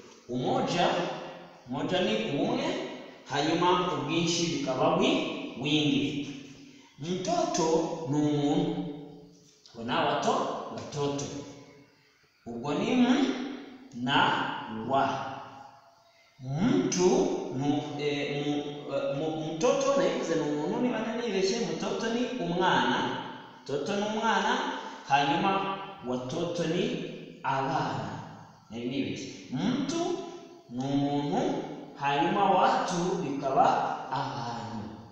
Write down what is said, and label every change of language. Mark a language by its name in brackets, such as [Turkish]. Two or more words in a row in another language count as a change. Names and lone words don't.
[Rundi] Umoja ni umwe, hanyuma ubwinshi bikaba wingi. Mtoto ni umuntu, ubona watoto, ubwo ni na wa. Mtu mtoto nayivuze ni umuntu, niba nibeshye mtoto ni umwana, hanyuma watoto ni abana, nibeshye. Mtu ni umuntu, hanyuma watu bikaba abantu.